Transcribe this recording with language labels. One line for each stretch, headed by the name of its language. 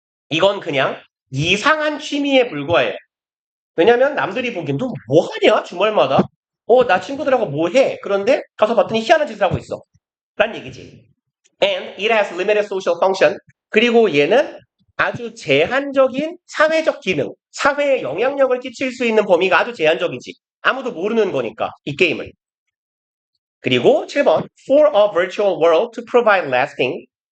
Korean: 이건 그냥 이상한 취미에 불과해요. 왜냐면 남들이 보기엔 너 뭐 하냐? 주말마다? 나 친구들하고 뭐 해? 그런데 가서 봤더니 희한한 짓을 하고 있어. 라는 얘기지.
English: And it has limited social function.
Korean: 그리고 얘는 아주 제한적인 사회적 기능, 사회에 영향력을 끼칠 수 있는 범위가 아주 제한적이지. 아무도 모르는 거니까, 이 게임을. 그리고 7번.
English: For a virtual world to provide lasting.